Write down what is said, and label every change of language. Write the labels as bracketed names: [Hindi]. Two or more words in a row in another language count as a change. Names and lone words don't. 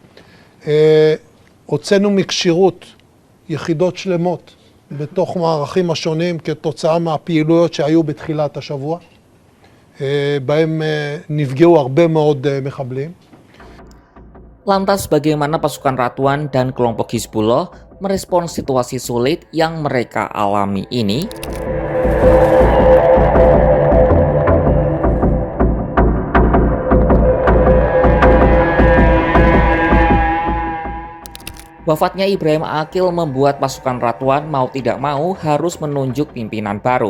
[Hebrew] הוצאנו מקשירות יחידות שלמות בתוך מערכים השונים כתוצאה מהפעילויות שהיו בתחילת השבוע, בהם נפגעו הרבה מאוד מחבלים. [Indonesian] Lantas bagaimana pasukan Ratuan dan kelompok Hizbullah merespon situasi sulit yang mereka alami ini? Wafatnya Ibrahim Aqil membuat pasukan Ratuan mau tidak mau harus menunjuk pimpinan baru.